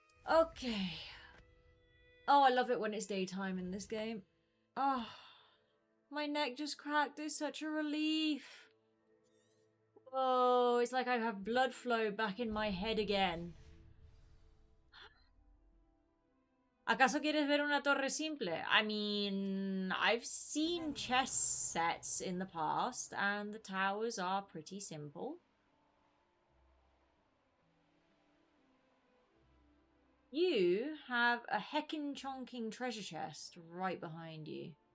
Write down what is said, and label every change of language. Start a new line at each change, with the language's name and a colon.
English: Okay. Oh, I love it when it's daytime in this game. Oh, my neck just cracked. It's such a relief. Oh, it's like I have blood flow back in my head again.
Spanish: ¿Acaso quieres ver una torre simple?
English: I mean, I've seen chess sets in the past, and the towers are pretty simple. You have a heckin' chonking treasure chest right behind you.